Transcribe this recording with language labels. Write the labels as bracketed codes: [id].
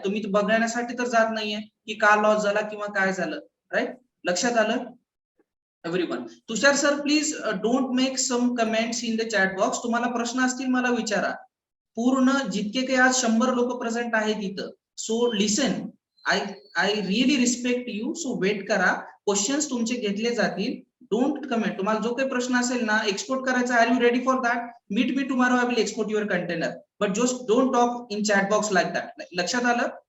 [mr] तुम्ही बघण्यासाठी तर जात नाहीये की का लॉस झाला किंवा काय झालं. राईट? लक्षात आलं everyone? [en] Tushar sir, please don't make some comments in the chat box. [mr] तुम्हाला प्रश्न असतील मला विचारा. पूर्ण जितके काही आज 100 लोक प्रेझेंट आहेत इथं, [en] So listen, I really respect you. [mr] So weight करा, क्वेश्चन्स तुमचे घेतले जातील. [en] Don't comment. [mr] तुम्हाला जो काही प्रश्न असेल ना, एक्सपोर्ट करायचा, [en] Are you ready for that? Meet me tomorrow, I will export your container, but just don't talk in chat box like that. [mr] लक्षात आलं?